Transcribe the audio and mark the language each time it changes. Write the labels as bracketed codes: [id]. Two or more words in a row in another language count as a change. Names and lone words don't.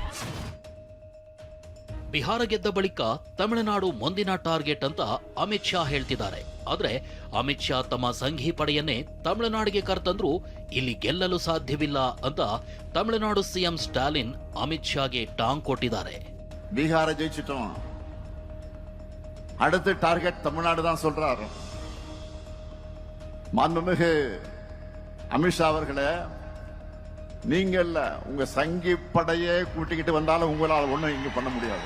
[kn] ಬಿಹಾರ ಗೆದ್ದ ಬಳಿಕ ತಮಿಳುನಾಡು ಮುಂದಿನ ಟಾರ್ಗೆಟ್ ಅಂತ ಅಮಿತ್ ಶಾ ಹೇಳ್ತಿದ್ದಾರೆ. ಆದ್ರೆ ಅಮಿತ್ ಶಾ ತಮ್ಮ ಸಂಘಿ ಪಡೆಯನ್ನೇ ತಮಿಳುನಾಡಿಗೆ ಕರೆತಂದ್ರೂ ಇಲ್ಲಿ ಗೆಲ್ಲಲು ಸಾಧ್ಯವಿಲ್ಲ ಅಂತ ತಮಿಳುನಾಡು ಸಿಎಂ ಸ್ಟಾಲಿನ್ ಅಮಿತ್ ಶಾಗೆ ಟಾಂಗ್ ಕೊಟ್ಟಿದ್ದಾರೆ. [ta] பீகார ஜெயிச்சிட்டோம், அடுத்த டார்கெட் தமிழ்நாடு தான் சொல்றாரு. மாண்புமிகு அமித்ஷா அவர்களே, நீங்க இல்ல உங்க சங்கி படையே கூட்டிக்கிட்டு வந்தாலும் உங்களால் ஒண்ணும் இங்க பண்ண முடியாது.